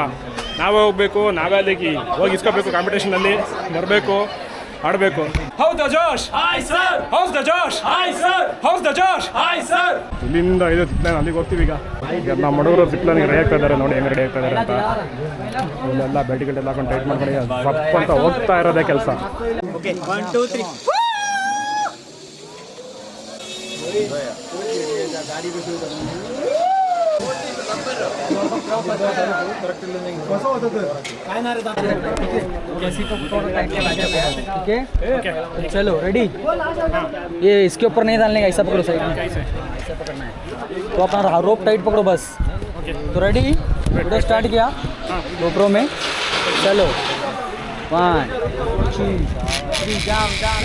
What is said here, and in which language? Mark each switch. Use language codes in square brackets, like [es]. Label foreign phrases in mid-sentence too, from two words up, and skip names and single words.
[kn] ನಾವೇ ಹೋಗ್ಬೇಕು, ನಾವೇ ಅಲ್ಲಿಗೆ ಹೋಗಿ ಇಸ್ಕೋಬೇಕು, ಕಾಂಪಿಟೇಷನಲ್ಲಿ ಬರಬೇಕು, ಆಡಬೇಕು. [en] How's the josh? Hi, sir. How's the josh? Hi, sir. How's the josh? Hi, sir. [kn] ಇಲ್ಲಿಂದ ಇದು ಜಿಪ್ ಲೈನ್, ಅಲ್ಲಿಗೆ ಹೋಗ್ತೀವಿ ಈಗ. ನಮ್ಮ ಹುಡುಗರು ಜಿಪ್ ಲೈನ್ಗೆ ರೆಡಿ ಆಗ್ತಾ ಇದ್ದಾರೆ. ನೋಡಿ ಹೆಂಗೆ ರೆಡಿ ಆಗ್ತಾ ಇದ್ದಾರೆ ಅಂತ. ಇಲ್ಲೆಲ್ಲ ಬೆಡ್ಗಳೆಲ್ಲ ಹಾಕೊಂಡು ಟೈಟ್ ಮಾಡ್ಕೊಂಡು ಸಪ್ ಅಂತ ಹೋಗ್ತಾ ಇರೋದೇ ಕೆಲಸ. [hi] Okay, 1, 2, 3. चलो रेडी. ये इसके ऊपर नहीं डालने का, ऐसा पकड़ो साइड में, ऐसा पकड़ना है. तो अपना रोप टाइट पकड़ो बस. तो रेडी, [en] video start [hi] किया गोप्रो में. चलो 1, 2, 3 jump.